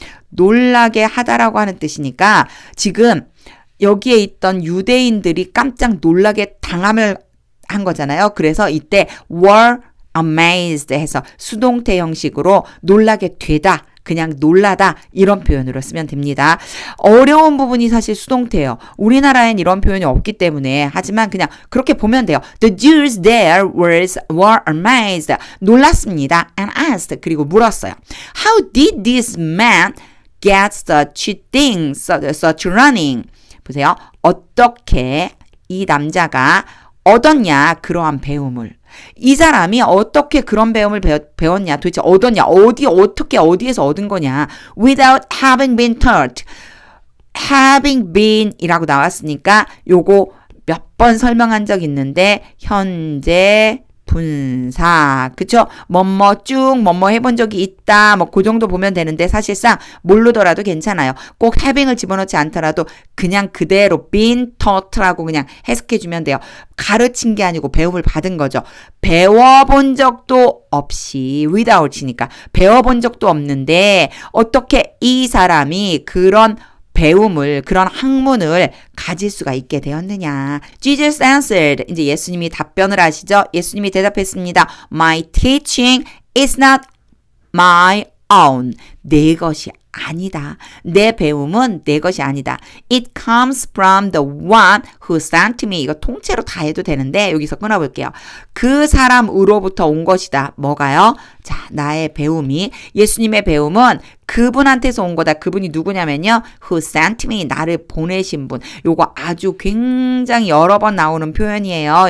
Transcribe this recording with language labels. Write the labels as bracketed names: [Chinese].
[Korean] 놀라게 하다라고 하는 뜻이니까 지금 여기에 있던 유대인들이 깜짝 놀라게 당함을 한 거잖아요. 그래서 이때 [English] were amazed [Korean] 해서 수동태 형식으로 놀라게 되다. 그냥 놀라다 이런 표현으로 쓰면 됩니다. 어려운 부분이 사실 수동태예요. 우리나라엔 이런 표현이 없기 때문에 하지만 그냥 그렇게 보면 돼요. [English] The Jews there were amazed. [Korean] 놀랐습니다. [English] And asked. [Korean] 그리고 물었어요. [English] How did this man get such things, such running? [Korean] 보세요. 어떻게 이 남자가 얻었냐 그러한 배움을. 이 사람이 어떻게 그런 배움을 배웠냐 도대체 얻었냐 어떻게 어디에서 얻은 거냐 [English] without having been taught having been [Korean] 이라고 나왔으니까 요거 몇 번 설명한 적 있는데 현재 분사 그쵸 뭐뭐 쭉 뭐뭐 해본 적이 있다 뭐 그 정도 보면 되는데 사실상 모르더라도 괜찮아요. 꼭 having을 집어넣지 않더라도 그냥 그대로 [English] been taught [Korean] 라고 그냥 해석해주면 돼요. 가르친 게 아니고 배움을 받은 거죠. 배워본 적도 없이 without이니까 배워본 적도 없는데 어떻게 이 사람이 그런 배움을 그런 학문을 가질 수가 있게 되었느냐. [English] Jesus answered. [Korean] 이제 예수님이 답변을 하시죠. 예수님이 대답했습니다. [English] My teaching is not my own. [Korean] 내 것이 아니다. 내 배움은 내 것이 아니다. [English] It comes from the one who sent me. [Korean] 이거 통째로 다 해도 되는데 여기서 끊어볼게요. 그 사람으로부터 온 것이다. 뭐가요? 자, 나의 배움이 예수님의 배움은 그분한테서 온 거다. 그분이 누구냐면요. [English] Who sent me. [Korean] 나를 보내신 분. 요거 아주 굉장히 여러 번 나오는 표현이에요.